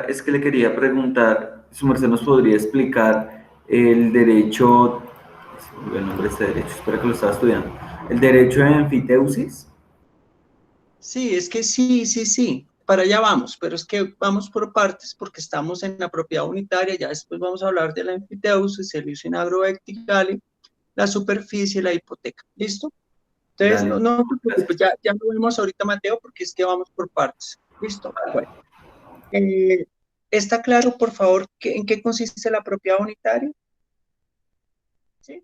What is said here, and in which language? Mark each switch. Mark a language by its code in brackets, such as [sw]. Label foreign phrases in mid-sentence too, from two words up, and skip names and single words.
[es] Es que le quería preguntar, su merced nos podría explicar el derecho, el nombre de este derecho, espero que lo estaba estudiando, el derecho de enfiteusis. Sí, es que sí, para allá vamos, pero es que vamos por partes porque estamos en la propiedad unitaria, ya después vamos a hablar de la enfiteusis, el [la] uso in agro verticale, [es] la superficie, la hipoteca, ¿listo? Entonces, Dale, no te preocupes, gracias. ya lo vemos ahorita, Mateo, porque es que vamos por partes, ¿listo? Bueno, eh, ¿está claro, por favor, en qué consiste la propiedad unitaria? ¿Sí?